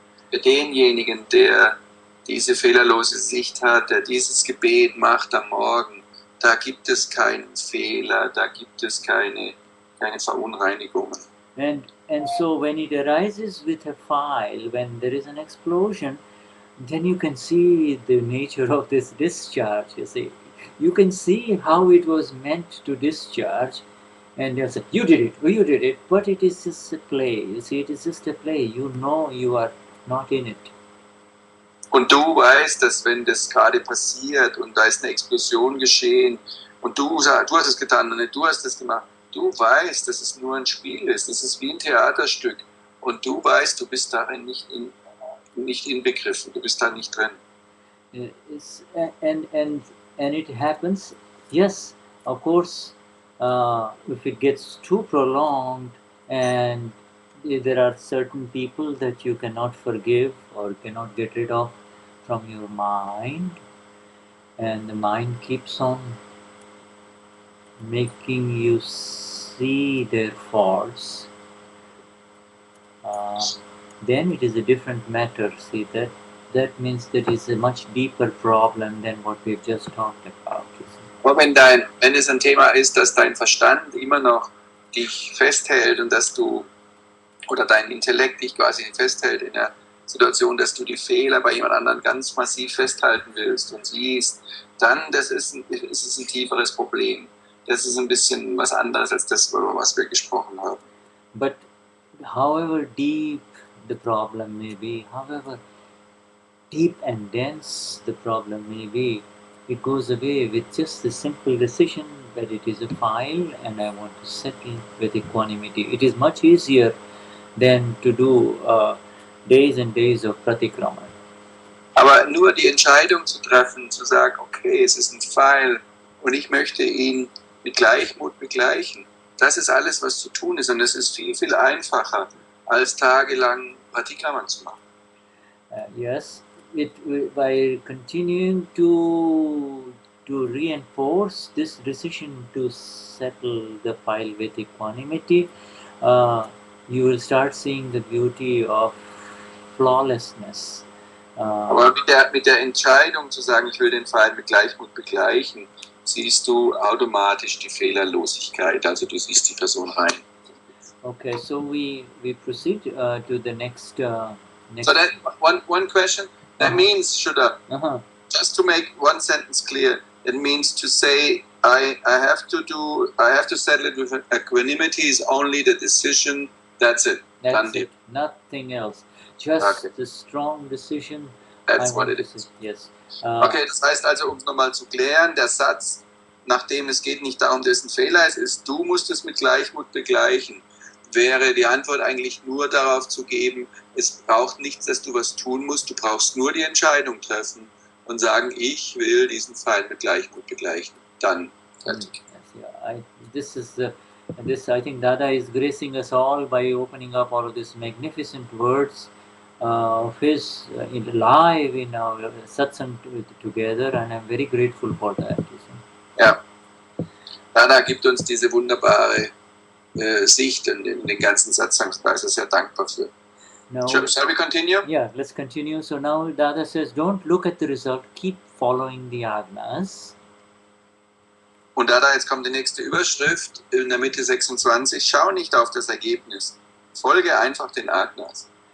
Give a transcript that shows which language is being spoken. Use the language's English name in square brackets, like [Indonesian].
[German] Für denjenigen, der diese fehlerlose Sicht hat, der dieses Gebet macht am Morgen, da gibt es keinen Fehler, da gibt es keine Verunreinigungen. [English] And so when it arises with a file, when there is an explosion, then you can see the nature of this discharge, you see. You can see how it was meant to discharge, and you say, you did it, but it is just a play, you see, it is just a play. You know you are not in it. [German] Und du weißt, dass wenn das gerade passiert und da ist eine Explosion geschehen und du hast es getan und nicht du hast es gemacht, du weißt, dass es nur ein Spiel ist, das ist wie ein Theaterstück und du weißt, du bist darin nicht inbegriffen, du bist da nicht drin. [English] And it happens, yes, of course, if it gets too prolonged and there are certain people that you cannot forgive or cannot get rid of from your mind, and the mind keeps on making you see their faults, then it is a different matter. See that that means that is a much deeper problem than what we've just talked about. [German] Aber wenn es ein Thema ist, dass dein Verstand immer noch dich festhält und dass du, oder dein Intellekt dich quasi festhält in der Situation, dass du die Fehler bei jemand anderen ganz massiv festhalten willst und siehst, dann ist es ein tieferes Problem. Das ist ein bisschen was anderes als das, über was wir gesprochen haben. [English] But however deep the problem may be, however deep and dense the problem may be, it goes away with just the simple decision that it is a file and I want to settle with equanimity. It is much easier than to do days and days of pratikrama. [German] Aber nur die Entscheidung zu treffen, zu sagen, okay, es ist ein Pfeil und ich möchte ihn mit Gleichmut begleichen, das ist alles, was zu tun ist. Und es ist viel, viel einfacher, als tagelang Pratikrama zu machen. [English] Yes, by continuing to reinforce this decision to settle the file with equanimity, you will start seeing the beauty of flawlessness. [German] Aber mit der Entscheidung zu sagen, ich will den Pfeil mit Gleichmut begleichen, siehst du automatisch die Fehlerlosigkeit, also du siehst die Person rein. [English] Okay, so we proceed to the next. So that one question, that means, Shuddha, just to make one sentence clear, it means to say I have to settle it with equanimity is only the decision, that's it. That's it, nothing else. Just the strong decision. That's what it is. Yes. [German] Okay, das heißt also, um es nochmal zu klären, der Satz, nachdem es geht nicht darum, dass es ein Fehler ist, du musst es mit Gleichmut begleichen, wäre die Antwort eigentlich nur darauf zu geben, es braucht nichts, dass du was tun musst, du brauchst nur die Entscheidung treffen und sagen, ich will diesen Pfeil mit Gleichmut begleichen. Dann fertig. [English] Yes, yeah, I think Dada is gracing us all by opening up all of these magnificent words of his live in our Satsang together, and I'm very grateful for that. [German] Ja, Dada gibt uns diese wunderbare Sicht in den ganzen Satsang, da ist er sehr dankbar für. [English] Now, shall we continue? Yeah, let's continue. So now Dada says, don't look at the result, keep following the Agnas. [German] Und Dada, jetzt kommt die nächste Überschrift in der Mitte 26, schau nicht auf das Ergebnis, folge einfach den Agnas.